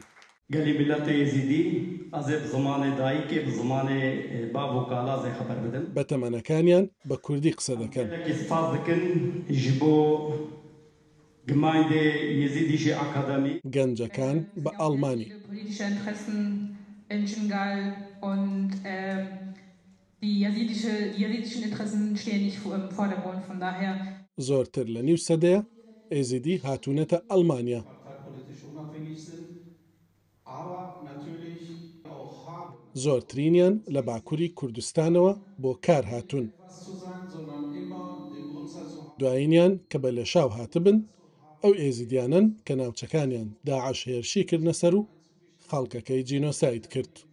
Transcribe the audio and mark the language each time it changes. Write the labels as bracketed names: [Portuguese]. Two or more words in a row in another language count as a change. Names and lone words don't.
[Kurdish] گەلی ملەتە ئێزیدی ئەزێ زمانێ دایکێ زمانێ باب و کالازێ خەبەر بدەن. [Central Kurdish] بە تەمەنەکانیان بە کوردی قسە دەکەن. سپاس دەکەن ji بۆ گمایندێ یێزیدیشی ئاکادەمی. گەنجەکان بە ئەڵمانی. [German] Die jesidischen Interessen stehen nicht im Vordergrund, von daher. [Central Kurdish] زۆرتر لە نیو سەدەیە ئێزیدی هاتوونەتە ئەڵمانیا. زۆرترینیان لە باکووری کوردستانەوە بۆ کار هاتوون. دوایینیان کە بە لێشاو هاتبن ئەو ئێزیدیانن کە ناوچەکانیان داعش هێرشی کردنە سەر و خەڵکەکەی جینۆساید کرد.